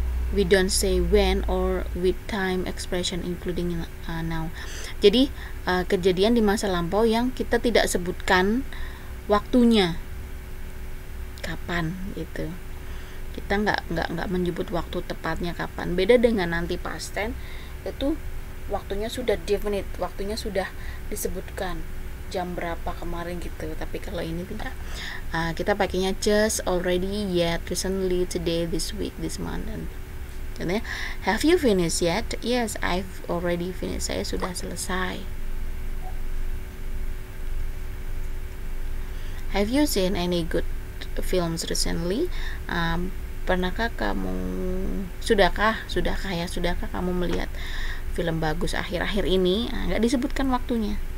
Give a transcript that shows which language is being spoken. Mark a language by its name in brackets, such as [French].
[English] We don't say when or with time expression including now. [Indonesian] Jadi kejadian di masa lampau yang kita tidak sebutkan waktunya. kapan gitu. Kita nggak menyebut waktu tepatnya kapan. Beda dengan nanti past tense, itu waktunya sudah definite, waktunya sudah disebutkan jam berapa kemarin gitu. Tapi kalau ini tidak, kita pakainya just, already, yet, recently, today, this week, this month. Dan contohnya, [English] have you finished yet? Yes, I've already finished. [Indonesian] Saya sudah selesai. [English] Have you seen any good films recently? [Indonesian] Pernahkah kamu, sudahkah kamu melihat film bagus akhir-akhir ini? Nggak disebutkan waktunya.